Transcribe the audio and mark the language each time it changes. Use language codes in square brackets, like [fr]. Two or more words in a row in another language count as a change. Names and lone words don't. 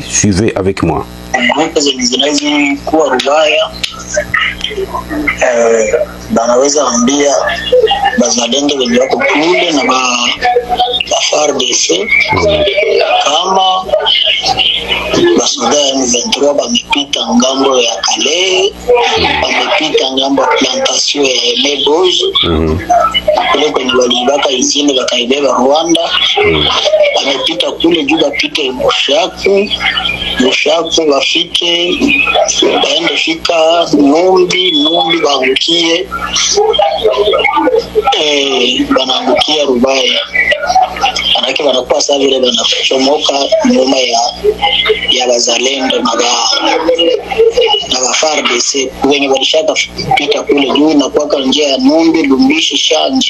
[fr] Suivez avec moi. [sw] Banaweza ambia bazalendo wenye wako kule na ba FARDC kama basoda ya M23 bamepita ngambo ya Kalehe, bamepita ngambo ya plantation ya Eleboji, kule kwenye walibaka izini wakaibeba Rwanda, bamepita kule juu bapite Bushaku wafike baende fika Numbi bangukie banaangukia Rubaya, manake wanakuwa saa vile banachomoka nyuma ya bazalendo na na wa FARDC wenye walishaka pita kule juu na kuwaka njia ya Numbi, Lumbishi, Shanje.